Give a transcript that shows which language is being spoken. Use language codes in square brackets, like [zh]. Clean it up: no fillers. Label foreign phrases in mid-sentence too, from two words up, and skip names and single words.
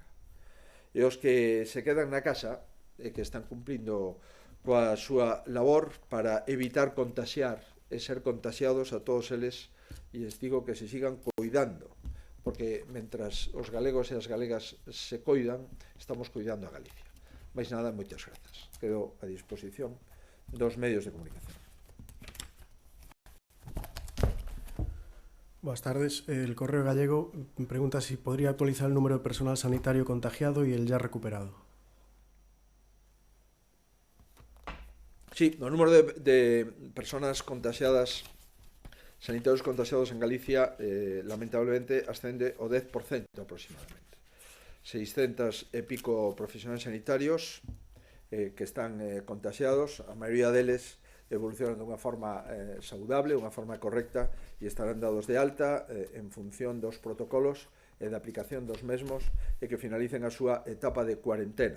[gl] E os que se quedan na casa e que están cumplindo coa súa labor para evitar contaxiar e ser contaxiados a todos eles, e les digo que se sigan coidando, porque mentras os galegos e as galegas se coidan, estamos coidando a Galicia. Mais nada, moitas grazas. Quedo a disposición dos medios de comunicación. [es] Buenas tardes. El Correo Gallego pregunta si podría actualizar el número de personal sanitario contagiado y el ya recuperado. [gl] Sí, o número de personas contagiadas sanitarios contagiados en Galicia, lamentablemente, ascende ao 10% aproximadamente. 600 e pico profesionais sanitarios que están contagiados, a maioría deles evolucionan dunha forma saudable, unha forma correcta, e estarán dados de alta en función dos protocolos e da aplicación dos mesmos e que finalicen a súa etapa de cuarentena.